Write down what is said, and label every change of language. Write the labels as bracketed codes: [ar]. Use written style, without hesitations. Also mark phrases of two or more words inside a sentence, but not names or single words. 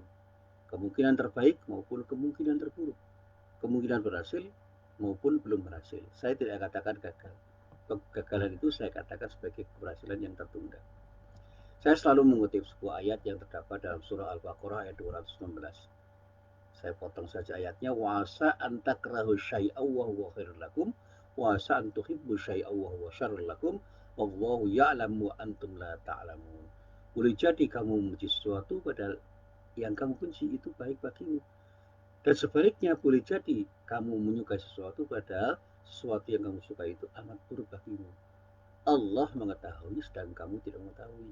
[id] Kemungkinan terbaik maupun kemungkinan terburuk. Kemungkinan berhasil maupun belum berhasil. Saya tidak katakan gagal. Kegagalan itu saya katakan sebagai keberhasilan yang tertunda. Saya selalu mengutip sebuah ayat yang terdapat dalam surah Al-Baqarah ayat 216. Saya potong saja ayatnya. [ar] وعسى أن تكرهوا شيئا وهو خير لكم وعسى أن تحبوا شيئا وهو شر لكم والله يعلم وأنتم لا تعلمون. [id] Boleh jadi kamu membenci sesuatu padahal yang kamu benci itu baik bagimu. Dan sebaliknya boleh jadi kamu menyukai sesuatu padahal sesuatu yang kamu suka itu amat buruk bagimu. Allah mengetahui sedang kamu tidak mengetahui.